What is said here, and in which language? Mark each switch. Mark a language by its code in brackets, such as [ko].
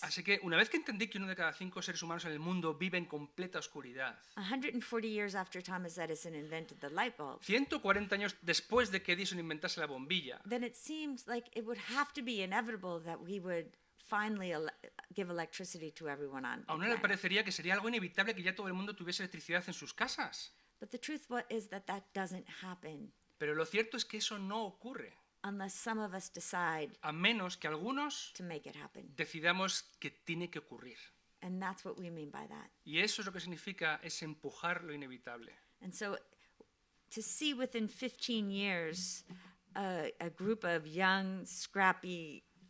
[es] Así que una vez que entendí que 1 de cada 5 seres humanos en el mundo vive en completa oscuridad, [en] 140 years after Thomas Edison invented the light bulb, [es] 140 años después de que Edison inventase la bombilla, [en] then it seems like it would have to be inevitable that we would finally give electricity to everyone on the [es] a uno le [en] planet. [es] parecería que sería algo inevitable que ya todo el mundo tuviese electricidad en sus casas. [en] But the truth is that doesn't happen [es] Pero lo cierto es que eso no ocurre, [en] unless some of us decide [es] a menos que algunos [en] to make it happen. [es] decidamos que tiene que ocurrir. [en] And that's what we mean by that. [es] Y eso es lo que significa, es empujar lo inevitable. [en] And so to see within 15 years a group of young, scrappy